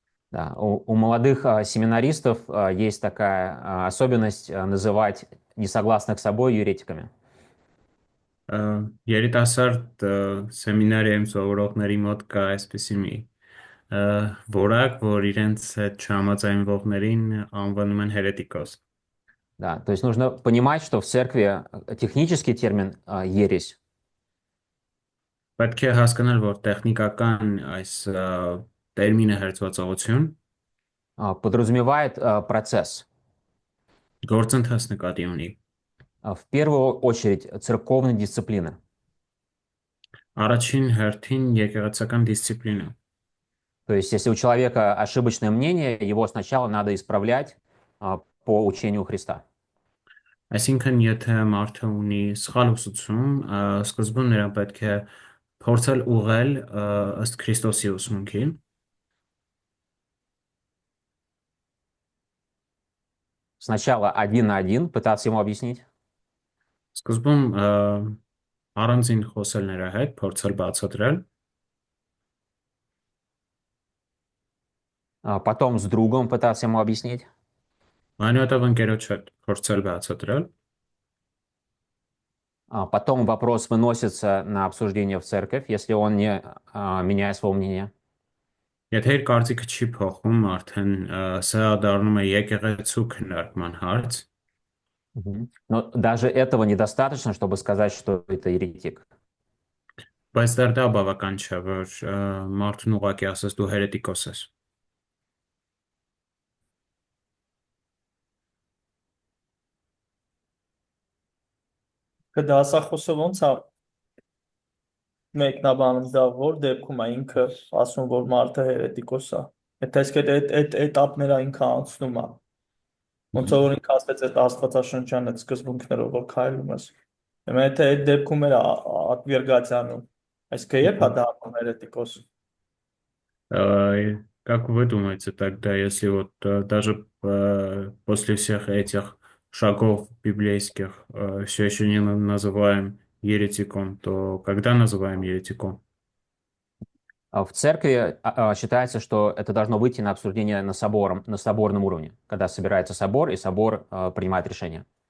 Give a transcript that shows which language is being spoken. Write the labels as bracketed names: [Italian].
[Russian] Да, у молодых семинаристов есть такая особенность называть несогласных с собой еретиками. [Armenian] Երիտասարդ սեմինարիայում սովորողների մոտ կա այսպիսի մի որակ, որ իրենց հետ չհամաձայնվողներին անվանում են հերետիկոս։ [Russian] Да, то есть нужно понимать, что в церкви технический термин ересь [Armenian] Պետք է հասկանալ, որ техникական այս տերմինը հերձվածողություն [Russian] подразумевает процесс. [Armenian] գործընթաց նկատի ունի։ [Russian] В первую очередь церковной дисциплины. [Armenian] Առաջին հերթին եկեղեցական դիսցիպլինա։ [Russian] То есть если у человека ошибочное мнение, его сначала надо исправлять по учению Христа. [Armenian] Այսինքն, եթե մարդը ունի սխալ ուսուցում, սկզբում նրան պետք է փորձել ուղղել ըստ Քրիստոսի ուսմունքի։ [Russian] Сначала один на один пытаться ему объяснить, [Armenian] Սկզբում առանձին խոսել նրա հետ, փորձել բացատրել, [Russian] потом с другом пытаться ему объяснить, [Armenian] այնուհետև ընկերոջ հետ փորձել բացատրել, [Russian] потом вопрос выносится на обсуждение в церковь, если он не меняет своего мнения. [Armenian] Եթե իր կարծիքը չի փոխում, արդեն սա դառնում է եկեղեցու քննարկման հարց, Мгм. [Russian] Но даже этого недостаточно, чтобы сказать, что это еретик. [Armenian] բայց դեռ դա բավական չէ, որ մարդուն ուղղակի ասես դու հերետիկոս ես։ Կդասախոսը ոնց է մեկնաբանում դա, որ դեպքում է ինքը ասում, որ մարդը հերետիկոս է։ Եթե այսք այդ էտապները ինքը անցնում է։ Ոնց որ ինքը ասեց այդ աստվածաշնչյան այդ սկզբունքներով որ քայլում ես։ Հիմա եթե այդ դեպքում էր [Russian] отвергательным, [Armenian] այսինքն երբ է դառնում հերետիկոս։ [Russian] Как вы думаете тогда, если вот даже после всех этих шагов библейских все еще не называем еретиком, то когда называем еретиком? В церкви считается, что это должно выйти на обсуждение на соборном уровне, когда собирается собор, и собор принимает решение.